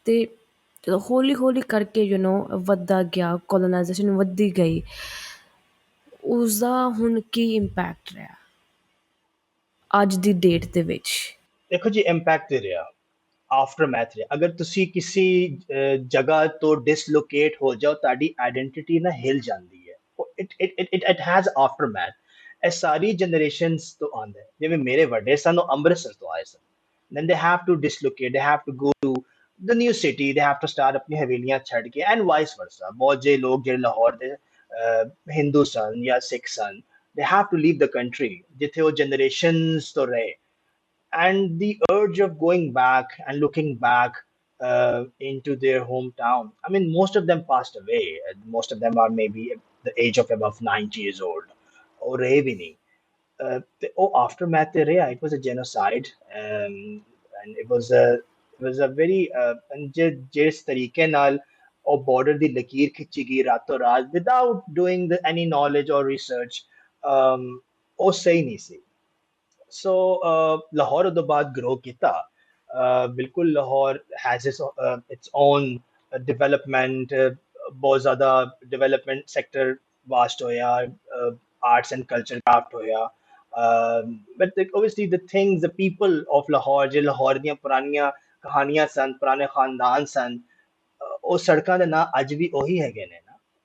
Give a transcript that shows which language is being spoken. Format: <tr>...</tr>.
<pa>ਅਤੇ ਜਦੋਂ ਹੌਲੀ ਹੌਲੀ ਕਰਕੇ ਵੱਧਦਾ ਗਿਆ, ਕੋਲੋਨਾਈਜੇਸ਼ਨ ਵੱਧਦੀ ਗਈ, ਉਸਦਾ ਹੁਣ ਕੀ ਇੰਪੈਕਟ ਰਿਹਾ ਅੱਜ ਦੀ ਡੇਟ ਦੇ ਵਿੱਚ? ਦੇਖੋ ਜੀ, ਇੰਪੈਕਟ ਦੇ ਰਿਹਾ, ਆਫਟਰ ਮੈਥ ਰਿਹਾ। ਅਗਰ ਤੁਸੀਂ ਕਿਸੇ ਜਗ੍ਹਾ ਤੋਂ ਡਿਸਲੋਕੇਟ ਹੋ ਜਾਓ, ਤੁਹਾਡੀ ਆਇਡੈਂਟੀਟੀ ਨਾ ਹਿਲ ਜਾਂਦੀ ਹੈ।</pa> <en>It has aftermath.</en> <pa>ਇਹ ਸਾਰੀ ਜਨਰੇਸ਼ਨਸ ਤੋਂ ਆਉਂਦਾ ਹੈ। ਜਿਵੇਂ ਮੇਰੇ ਵੱਡੇ ਸਨ, ਉਹ ਅੰਮ੍ਰਿਤਸਰ ਤੋਂ ਆਏ ਸਨ,</pa> <en>then they have to dislocate, they have to go to the new city, they have to start</en> <pa>ਆਪਣੀ ਹਵੇਲੀਆਂ ਛੱਡ ਕੇ,</pa> <en>and vice versa।</en> <pa>ਬਹੁਤ ਜੇ ਲੋਕ ਜਿਹੜੇ ਲਾਹੌਰ ਦੇ ਹਿੰਦੂ ਸਨ ਜਾਂ ਸਿੱਖ ਸਨ,</pa> <en>they have to leave the country</en> <pa>ਜਿੱਥੇ ਉਹ generations ਤੋਂ ਰਹੇ।</pa> <en>And the urge of going back and looking back into their hometown. I mean, most of them passed away. Most of them are maybe at the age of above 90 years old. Or even aftermath it was a genocide, and it was a very and</en> <hi>जिस तरीके नाल और</hi> <en>border</en> <pa>ਦੀ ਲਕੀਰ ਖਿੱਚੀ ਗਈ ਰਾਤੋਂ ਰਾਤ</pa> <en>without doing any knowledge or research,</en> <pa>ਉਹ ਸਹੀ ਨਹੀਂ ਸੀ। ਸੋ ਲਾਹੌਰ ਉਦੋਂ ਬਾਅਦ ਗਰੋ ਕੀਤਾ। ਬਿਲਕੁਲ Lahore</pa> <en>has its own</en> <pa>development, ਬਹੁਤ ਜ਼ਿਆਦਾ ਡਿਵੈਲਪਮੈਂਟ ਸੈਕਟਰ ਵਾਸਟ ਹੋਇਆ, ਆਰਟਸ ਐਂਡ ਕਲਚਰ ਕਰਾਫਟ ਹੋਇਆ।</pa> <en>but obviously the things, the people of</en> <pa>Lahore, ਜੇ ਲਾਹੌਰ ਦੀਆਂ ਪੁਰਾਣੀਆਂ ਕਹਾਣੀਆਂ ਸਨ, ਪੁਰਾਣੇ ਖਾਨਦਾਨ ਸਨ, ਉਹ ਸੜਕਾਂ ਦੇ ਨਾਂ ਅੱਜ ਵੀ ਉਹੀ ਹੈਗੇ ਨੇ ਨਾ।</pa>